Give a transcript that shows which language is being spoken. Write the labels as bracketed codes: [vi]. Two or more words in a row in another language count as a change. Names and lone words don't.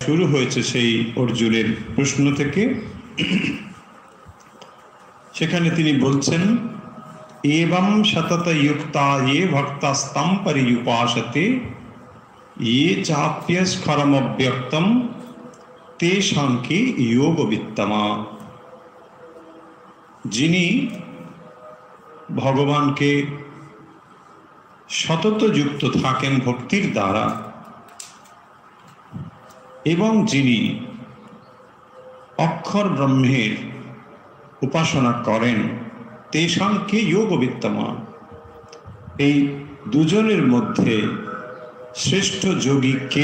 [bn] শুরু হয়েছে সেই অর্জুনের প্রশ্ন থেকে। সেখানে তিনি বলছেন, [sa] एवं सतत युक्ता ये भक्तस्तं पर्युपासते ये चाप्यस्खरमव्यक्तं तेषां के योगवित्तमा। [bn] যিনি ভগবানকে সতত যুক্ত থাকেন ভক্তির দ্বারা এবং যিনি অক্ষর ব্রহ্মের উপাসনা করেন, [sa] তেষাংকে যোগবিত্তমা, [bn] এই দুজনের মধ্যে শ্রেষ্ঠ যোগী কে?